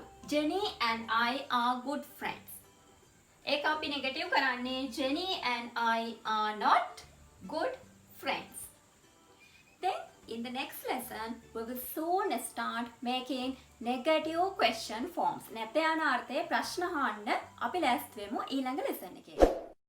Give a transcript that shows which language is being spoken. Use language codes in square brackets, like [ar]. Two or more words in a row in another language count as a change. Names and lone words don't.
[en] Jenny and I are good friends. [si] ඒක අපි නෙගටිව් කරන්නේ [en] Jenny and I are not good friends. Then in the next lesson we will soon start making negative question forms. [si] නැත යන අර්ථයේ ප්‍රශ්න අහන්න අපි ලෑස්ති වෙමු ඊළඟ lesson එකේ.